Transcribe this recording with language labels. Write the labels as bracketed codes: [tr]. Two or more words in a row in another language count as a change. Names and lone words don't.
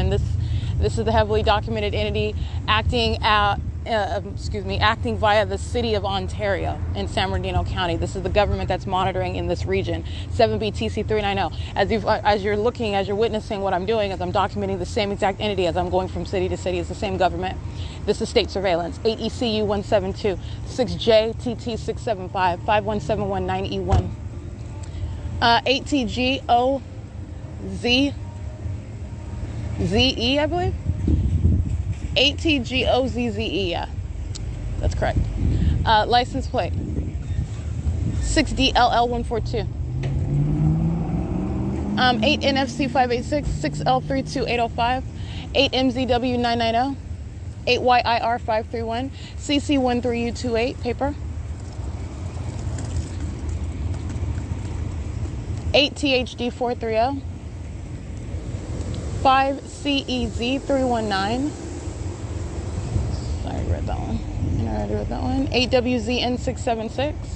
[en] and this is the heavily documented entity acting via the city of Ontario in San Bernardino County. This is the government that's monitoring in this region. 7BTC390. As you're witnessing what I'm doing, as I'm documenting the same exact entity as I'm going from city to city, it's the same government. This is state surveillance. 8ECU172, 6JTT675, 51719E1, 8TGOZZE, I believe. 8TGOZZE, yeah, that's correct. License plate 6DLL142, 8NFC586, 6L32805, 8MZW990, 8YIR531, CC13U28, paper, 8THD430, 5CEZ319. I already read that one. 8WZN676.